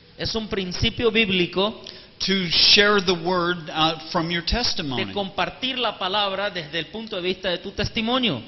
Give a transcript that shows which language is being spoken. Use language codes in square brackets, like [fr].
[es] Es un principio bíblico [en] To share the word from your [es] de [en] testimony. [es] compartir la palabra desde el punto de vista de tu testimonio.